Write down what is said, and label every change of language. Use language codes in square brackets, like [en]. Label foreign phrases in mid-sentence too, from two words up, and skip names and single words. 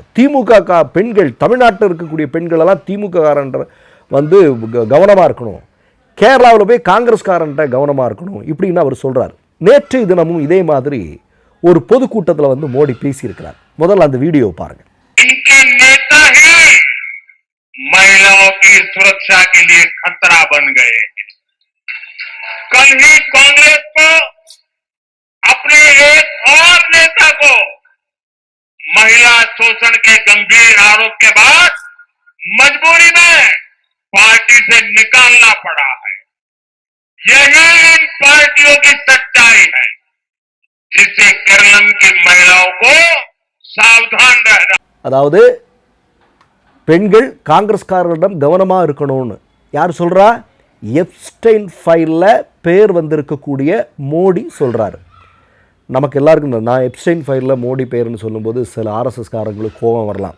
[ta] திமுக பெண்கள், தமிழ்நாட்டில் இருக்கக்கூடிய பெண்களெல்லாம் திமுக காரன்ற கவனமாக இருக்கணும், கேரளாவில் போய் காங்கிரஸ்காரன்ட்ட கவனமாக இருக்கணும் இப்படின்னு அவர் சொல்கிறார். நேற்று தினமும் இதே மாதிரி ஒரு பொதுக்கூட்டத்தில் மோடி பேசியிருக்கிறார். முதல்ல அந்த வீடியோ பாருங்க. [hi] महिलाओं की सुरक्षा के लिए खतरा बन गए हैं। कल ही कांग्रेस को अपने एक और नेता को महिला शोषण के गंभीर आरोप के बाद मजबूरी में पार्टी से निकालना पड़ा है। यही इन पार्टियों की सच्चाई है, जिससे केरल की महिलाओं को सावधान रहना. [ta] அதாவது பெண்கள் காங்கிரஸ்காரர்களிடம் கவனமாக இருக்கணும்னு யார் சொல்கிறா? எப்ஸ்டைன் ஃபைலில் பேர் வந்திருக்கக்கூடிய மோடி சொல்கிறாரு. நமக்கு எல்லாருக்கும் நான் எப்ஸ்டைன் ஃபைலில் மோடி பேர்னு சொல்லும்போது சில ஆர்எஸ்எஸ்காரங்களுக்கு கோபம் வரலாம்.